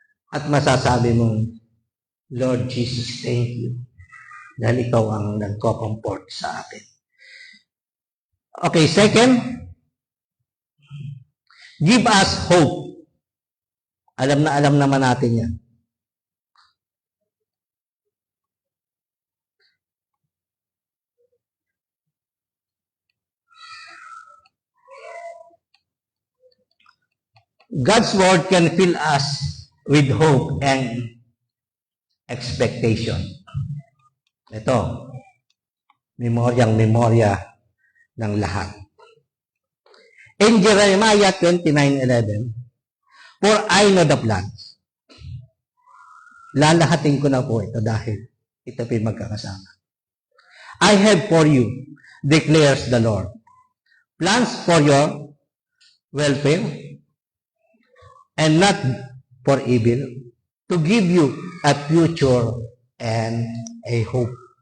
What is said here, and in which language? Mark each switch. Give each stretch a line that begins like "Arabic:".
Filipino: At masasabi mong,
English: Lord Jesus, thank you.
Filipino: Dahil ikaw ang nagko-comfort sa akin.
English: Okay, second, give us hope.
Filipino: Alam naman natin yan.
English: God's word can fill us with hope and expectation.
Filipino: Ito, memoryang-memorya ng lahat.
English: In Jeremiah 29:11, for I know the plans.
Filipino: Lalahatin ko na po ito dahil ito po magkakasama.
English: I have for you, declares the Lord, plans for your welfare and not for evil, to give you a future and a hope.